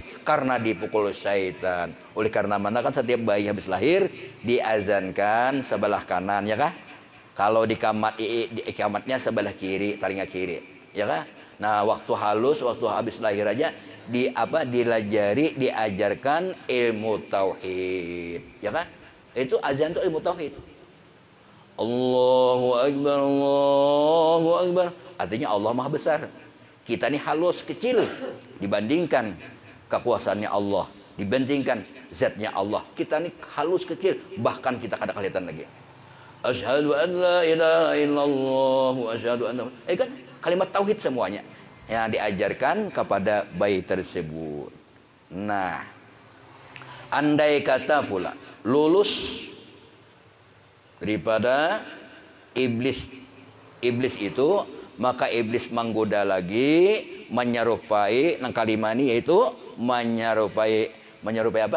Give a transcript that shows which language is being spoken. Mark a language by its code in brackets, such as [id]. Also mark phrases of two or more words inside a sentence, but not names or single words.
[id] Karena dipukul syaitan. Oleh karena mana kan setiap bayi habis lahir diazankan sebelah kanan, ya kah? Kalau di kamatnya sebelah kiri, telinga kiri, ya kan? Nah, waktu halus, waktu habis lahir aja dilajari, diajarkan ilmu tauhid, ya kan? Itu azan itu ilmu tauhid. [ar] Allahu akbar, Allahu akbar. [id] Artinya Allah Maha Besar. Kita ini halus, kecil dibandingkan kekuasaannya Allah, dibandingkan zatnya Allah. Kita ini halus, kecil, bahkan kita kada kelihatan lagi. [ar] Asyhadu an la ilaha illallah wa asyhadu anna, [id] kan kalimat tauhid semuanya yang diajarkan kepada bayi tersebut. Nah, andai kata pula lulus daripada iblis itu, maka iblis menggoda lagi, menyerupai nang kalimani, yaitu menyerupai apa?